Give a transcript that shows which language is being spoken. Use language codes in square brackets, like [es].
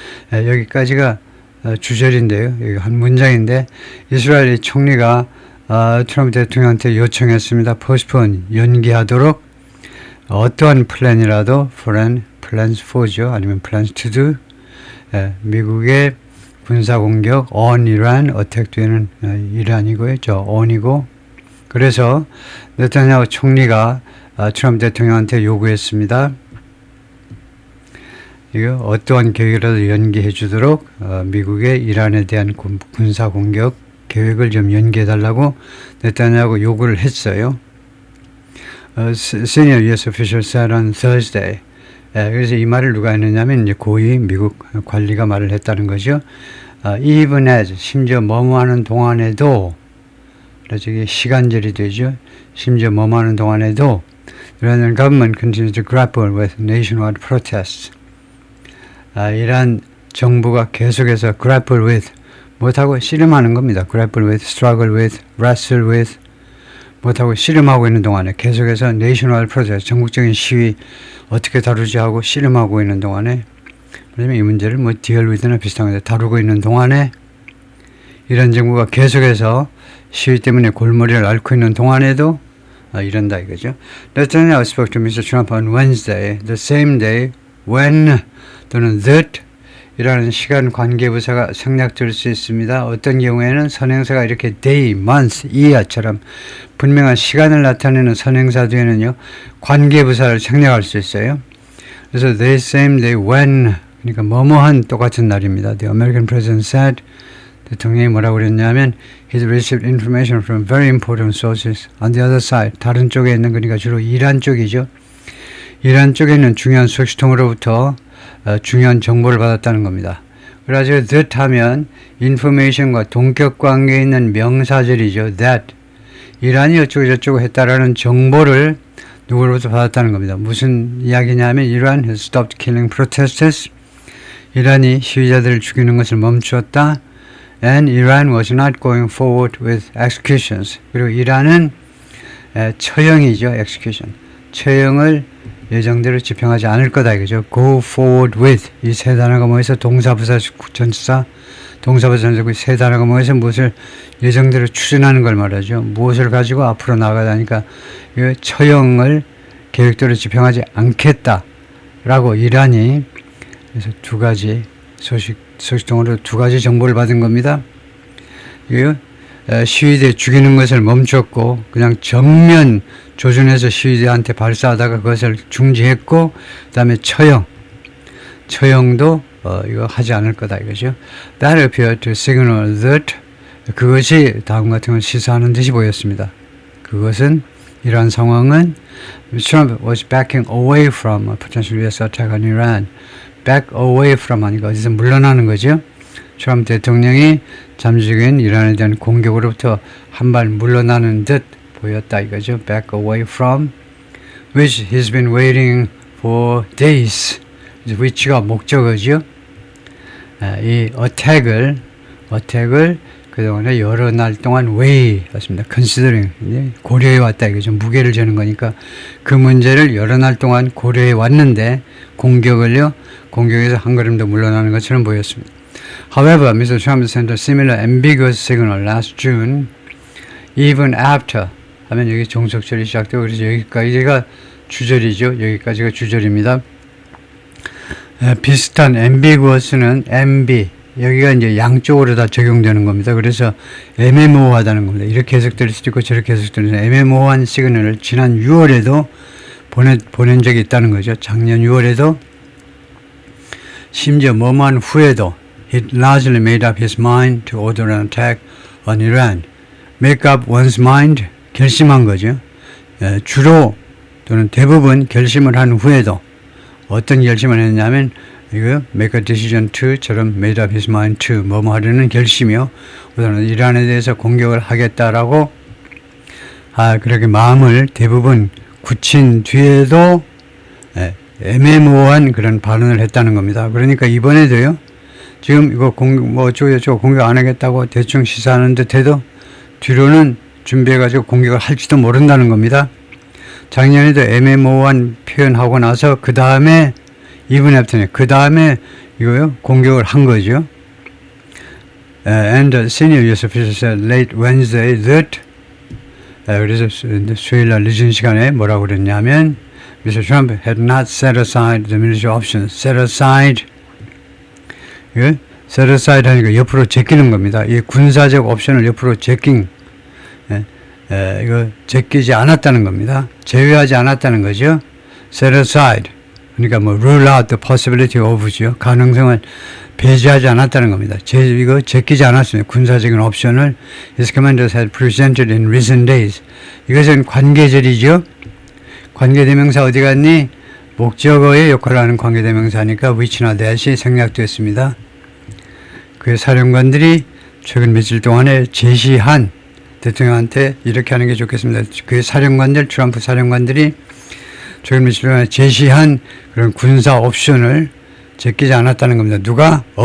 [ko] 여기까지가 주절인데요. 여기 한 문장인데 이스라엘의 총리가 트럼프 대통령한테 요청했습니다. [en] postpone [ko] 연기하도록 어떠한 플랜이라도 [en] foreign plans for [ko] 죠. 아니면 [en] plans to do [ko] 미국의 군사공격 [en] on Iran, [ko] 어택되는 이란이고요. 저 on이고 그래서 네타냐후 총리가 트럼프 대통령한테 요구했습니다. 이거 어떠한 계획이라도 연기해 주도록 미국의 이란에 대한 군사공격 계획을 좀 연기해 달라고 네타냐후 요구를 했어요. [en] Senior U.S. official said on Thursday. [ko] 그래서 이 말을 누가 했느냐면 이제 고위 미국 관리가 말을 했다는 거죠. [en] Even as [ko] 심지어 뭐뭐하는 동안에도 그래서 이게 시간절이 되죠. 심지어 뭐뭐하는 동안에도 [en] Iranian government continues to grapple with nationwide protests. [ko] 이란 정부가 계속해서 [en] grapple with [ko] 못하고 씨름하는 겁니다. [en] grapple with, struggle with, wrestle with [ko] 못하고 씨름하고 있는 동안에 계속해서 [en] nationwide protest, [ko] 전국적인 시위 어떻게 다루지 하고 씨름하고 있는 동안에 그러면 이 문제를 [en] deal with [ko] 나 비슷한 건데 다루고 있는 동안에 이란 정부가 계속해서 시위 때문에 골머리를 앓고 있는 동안에도 이런다 이거죠. [en] Netanyahu spoke to Mr. Trump on Wednesday, the same day when [ko] 또는 [en] that [ko] 이라는 시간 관계부사가 생략될 수 있습니다. 어떤 경우에는 선행사가 이렇게 day, month, year처럼 분명한 시간을 나타내는 선행사 뒤에는요 관계부사를 생략할 수 있어요. 그래서 [en] the same day when [ko] 그러니까 뭐뭐한 똑같은 날입니다. [en] The American president said [ko] 대통령이 뭐라고 그랬냐면 [en] he received information from very important sources on the other side. [ko] 다른 쪽에 있는 그러니까 주로 이란 쪽이죠. 이란 쪽에 있는 중요한 소식통으로부터 중요한 정보를 받았다는 겁니다. 그래서 that 하면 information과 동격 관계에 있는 명사절이죠. that 이란이 어쩌고 저쩌고 했다라는 정보를 누구로부터 받았다는 겁니다. [en] 무슨 이야기냐면 Iran has stopped killing protesters. [ko] 이란이 시위자들을 죽이는 것을 멈추었다. [en] And Iran was not going forward with executions. [ko] 그리고 이란은 처형이죠. [en] execution. [ko] 처형을 예정대로 집행하지 않을 거다 이거죠. [en] go forward with [ko] 이 세 단어가 뭐해서 동사부사 전치사 동사부사 전치사 세 단어가 뭐해서 무엇을 예정대로 추진하는 걸 말하죠. 무엇을 가지고 앞으로 나가다니까 이 처형을 계획대로 집행하지 않겠다라고 이란이 그래서 두 가지 소식통으로 두 가지 정보를 받은 겁니다. 이거 시위대 죽이는 것을 멈췄고 그냥 정면 조준해서 시위대한테 발사하다가 그것을 중지했고 그 다음에 처형도 이거 하지 않을 거다 이거죠. [en] That appeared to signal that [ko] 그것이 다음 같은 걸 시사하는 듯이 보였습니다. 그것은 이러한 상황은 [en] Trump was backing away from a potential U.S. attack on Iran. back away from [ko] 하니까 어디서 물러나는 거죠. 트럼프 대통령이 잠식인 이란에 대한 공격으로부터 한 발 물러나는 듯 보였다 이거죠. [en] back away from which he's been waiting for days. [ko] which가 목적어죠. 이 attack을 그동안에 여러 날 동안 weigh 했습니다. considering 고려해 왔다 이거죠. 무게를 재는 거니까 그 문제를 여러 날 동안 고려해 왔는데 공격에서 한 걸음 더 물러나는 것처럼 보였습니다. [en] However, Mr. Trump sent a similar ambiguous signal last June, even after [ko] 하면 여기 종속절이 시작되고, 그래서 여기까지가 주절이죠. 여기까지가 주절입니다. 비슷한 ambiguous는 MB, 여기가 이제 양쪽으로 다 적용되는 겁니다. 그래서 애매모호하다는 겁니다. 이렇게 해석될 수도 있고 저렇게 해석될 수도 있고, 애매모호한 시그널을 지난 6월에도 보낸 적이 있다는 거죠. 작년 6월에도, 심지어 뭐만 후에도 [en] He largely made up his mind to order an attack on Iran. Make up one's mind, [ko] 결심한 거죠. 주로 또는 대부분 결심을 한 후에도 어떤 결심을 했냐면 이거 [en] make a decision to [ko] 처럼 [en] made up his mind to [ko] 뭐뭐 하려는 결심이요. 우선은 이란에 대해서 공격을 하겠다라고 그렇게 마음을 대부분 굳힌 뒤에도 애매모호한 그런 발언을 했다는 겁니다. 그러니까 이번에도요. 지금 이거 저거 공격 안 하겠다고 대충 시사하는 듯해도 뒤로는 준비해가지고 공격을 할지도 모른다는 겁니다. 작년에도 애매모호한 표현하고 나서 그 다음에 [en] even after [ko] 는 그 다음에 이거요 공격을 한 거죠. [en] And the senior U.S. official said late Wednesday that [ko] 그래서 수요일날 늦은 시간에 뭐라고 그랬냐면 [en] Mr. Trump had not set aside the military options. Set aside set aside [ko] 하니까 옆으로 제끼는 겁니다. 이 군사적 옵션을 옆으로 제낀 이거 제끼지 않았다는 겁니다. 제외하지 않았다는 거죠. [en] Set aside [ko] 그러니까 뭐 [en] rule out the possibility of [ko] 죠. 가능성을 배제하지 않았다는 겁니다. 이거 제끼지 않았습니다. 군사적인 옵션을 [en] His commanders had presented in recent days. [ko] 이것은 관계절이죠. 관계대명사 어디 갔니? 목적어의 역할을 하는 관계대명사니까 which나 that이 생략됐습니다. 그의 사령관들이 최근 며칠 동안에 제시한 대통령한테 이렇게 하는 게 좋겠습니다. 그의 사령관들, 트럼프 사령관들이 최근 며칠 동안에 제시한 그런 군사 옵션을 제끼지 않았다는 겁니다. 누가?